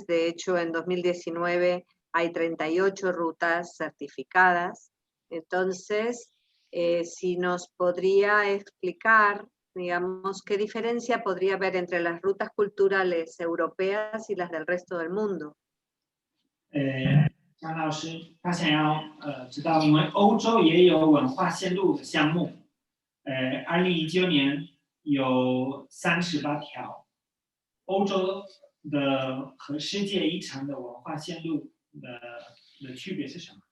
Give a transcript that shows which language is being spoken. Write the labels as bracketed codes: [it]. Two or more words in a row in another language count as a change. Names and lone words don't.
[es] De hecho, en 2019 hay 38 rutas certificadas. Entonces, si nos podría explicar, digamos, qué diferencia podría haber entre las rutas culturales europeas y las del resto del mundo. [zh] 张老师他想要知道，因为欧洲也有文化线路的项目，2019年有38条，欧洲的和世界遗产的文化线路的区别是什么？